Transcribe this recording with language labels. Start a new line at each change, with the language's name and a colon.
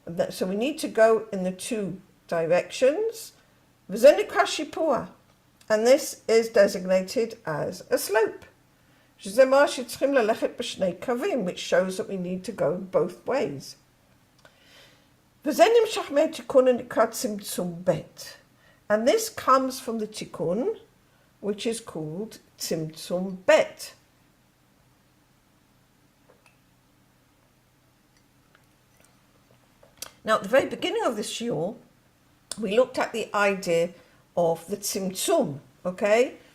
English: So we need to go in the two directions.
Hebrew: וזה נקרא שיפוע.
English: And this is designated as a slope.
Hebrew: שזה מה שצריכים ללכת בשני קווים,
English: which shows that we need to go both ways.
Hebrew: וזה נמשך מהתיקון הנקרא צמצום ב'.
English: And this comes from the tikkun, which is called Tzimtzum Bet. Now, at the very beginning of this shiur, we looked at the idea of the Tzimtzum, okay?